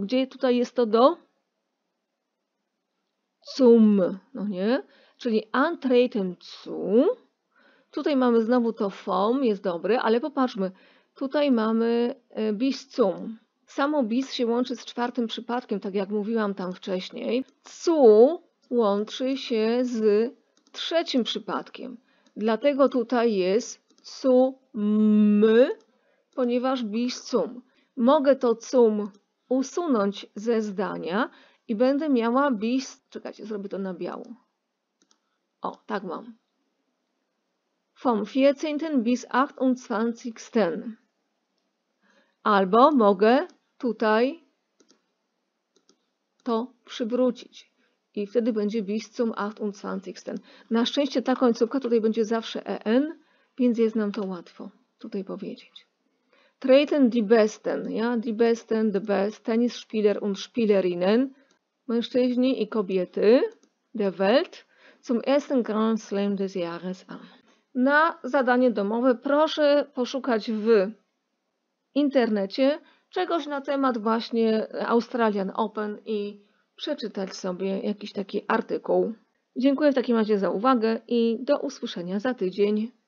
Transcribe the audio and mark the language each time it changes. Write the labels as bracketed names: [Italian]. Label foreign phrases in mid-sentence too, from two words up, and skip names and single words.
[Polish] Gdzie tutaj jest to do? Zum, no nie? Czyli [German] antreten zu. [Polish] Tutaj mamy znowu to vom, jest dobre, ale popatrzmy. Tutaj mamy [German] bis zum. [Polish] Samo bis się łączy z czwartym przypadkiem, tak jak mówiłam tam wcześniej. Zu łączy się z trzecim przypadkiem. Dlatego tutaj jest zum, ponieważ [German] bis zum. [Polish] Mogę to zum usunąć ze zdania i będę miała bis... Czekajcie, zrobię to na biało. O, tak mam. [German] Vom 14. bis 28. [Polish] Albo mogę tutaj to przywrócić. I wtedy będzie [German] bis zum 28. [Polish] Na szczęście ta końcówka tutaj będzie zawsze en, więc jest nam to łatwo tutaj powiedzieć. [German] Treten die Besten, ja, die Besten, [English] the best, [German] Tennisspieler und Spielerinnen, [Polish] mężczyźni i kobiety [German] der Welt, zum ersten Grand Slam des Jahres an. [Polish] Na zadanie domowe proszę poszukać w internecie czegoś na temat właśnie Australian Open i przeczytać sobie jakiś taki artykuł. Dziękuję w takim razie za uwagę i do usłyszenia za tydzień.